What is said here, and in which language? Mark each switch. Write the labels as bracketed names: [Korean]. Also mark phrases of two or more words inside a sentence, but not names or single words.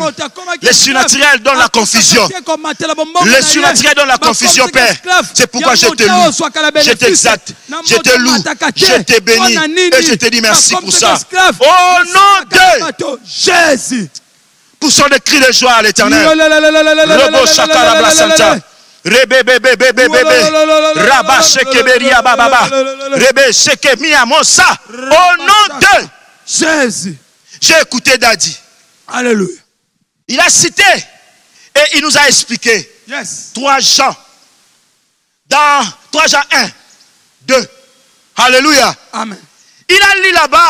[French] Le surnaturel donne la confusion. Le surnaturel donne la confusion, Père. C'est pourquoi je te loue. Je t'exalte. Je te loue. Je te bénis. Et je te dis merci pour ça. Au nom de Jésus. Poussons des cris de joie à l'Éternel. Rebo Shakara Blasanta. Rebe bebe bebe bebe. Rabba Shekeberia Baba. Rebe Shekemia Mosa. Au nom de Jésus. J'ai écouté Daddy. Alléluia. Il a cité et il nous a expliqué. Yes. 3 Jean. Dans 3 Jean 1, 2. Alléluia. Amen. Il a lu là-bas.